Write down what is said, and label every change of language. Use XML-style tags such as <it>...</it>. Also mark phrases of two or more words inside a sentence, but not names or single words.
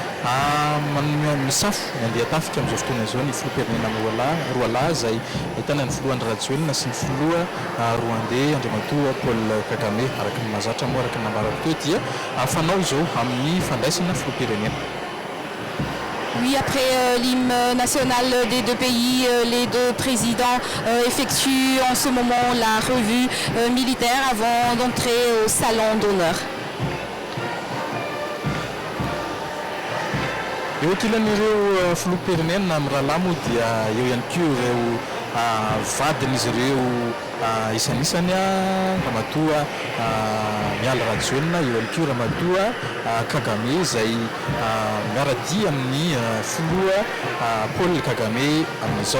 <mg>misafo ny andeha tafika amin'izao fotoana izao ny filoham-pirenena roa lahy izay ahitana ny filoha Andry Rajoelina sy ny filoha Rwandais Andriamatoa Paul Kagame araka ny mahazatra moa araka ny nambarako teo dia fanao izao amin'ny fandraisana filoham-pirenena.</mg> <fr>Oui, après l'hymne national des deux pays, les deux présidents effectuent en ce moment la revue militaire avant d'entrer au salon d'honneur.</fr> <mg>eo ankilan'ireo filoham-pirenena amin'ny rahalahy moa dia eo ihany koa ireo vadin'izy ireo isan'isany ramatoa Miala Rajoelina, eo ihany koa ramatoa Kagame izay miaradia amin'ny filoha Paul Kagame amin'izao.</mg>